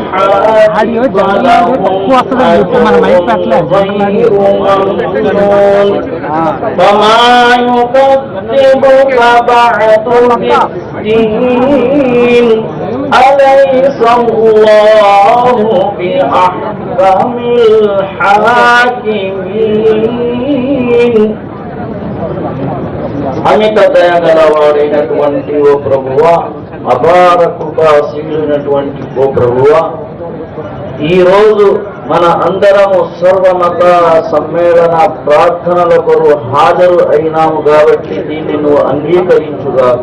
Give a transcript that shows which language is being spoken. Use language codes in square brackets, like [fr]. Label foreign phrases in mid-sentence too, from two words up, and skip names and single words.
[ar] فلهم أجر غير ممنون فما يكذبك بعد بالدين أليس الله بأحكم الحاكمين [te] అమిత దయగలవాడైనటువంటి ఓ ప్రభువా, అపార కృపాశీలునటువంటి ఓ ప్రభువా, ఈ రోజు మన అందరము సర్వమత సమ్మేళన ప్రార్థనల కొరకు హాజరు అయినాము కాబట్టి దీన్ని నువ్వు అంగీకరించుగాక.